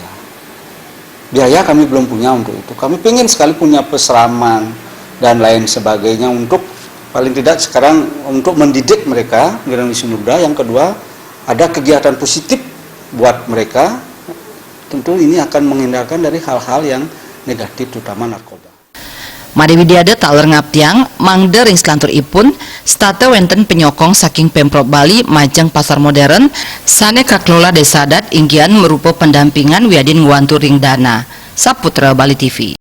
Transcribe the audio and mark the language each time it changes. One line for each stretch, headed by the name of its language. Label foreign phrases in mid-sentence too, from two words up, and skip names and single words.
Indonesian: Biaya kami belum punya untuk itu. Kami ingin sekali punya peseraman dan lain sebagainya untuk paling tidak sekarang untuk mendidik mereka generasi muda. Yang kedua, ada kegiatan positif buat mereka. Tentu ini akan menghindarkan dari hal-hal yang negatif, terutama narkoba.
Balinese: Made Widiada taler ngaptiang mangda ring selantur ipun state wenten penyokong saking Pemprov Bali majeng pasar modern sane kaklola Desa Adat inggian merupa pendampingan Wiadin ngwantu ring dana. Saputra Bali TV.